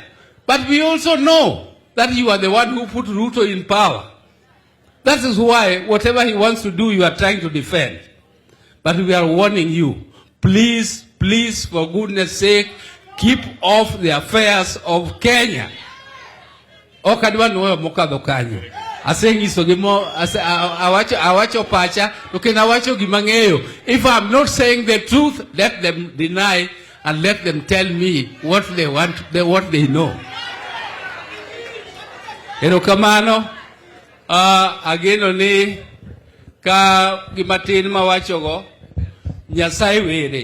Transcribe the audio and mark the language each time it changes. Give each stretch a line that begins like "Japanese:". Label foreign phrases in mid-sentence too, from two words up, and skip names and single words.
English: But we also know that you are the one who put Ruto in power. That is why whatever he wants to do, you are trying to defend. But we are warning you, please, please, for goodness sake, keep off the affairs of Kenya.
Luo (Kenya and Tanzania): Okadwa no mokadho kanyo. Asengiso gimo awacho pacha ukena wacho gimang'eyo.
English: If I'm not saying the truth, let them deny and let them tell me what they want, what they know.
Luo (Kenya and Tanzania): Erokamano, ageno ni ka gimatin mawacho go Nyasaye were.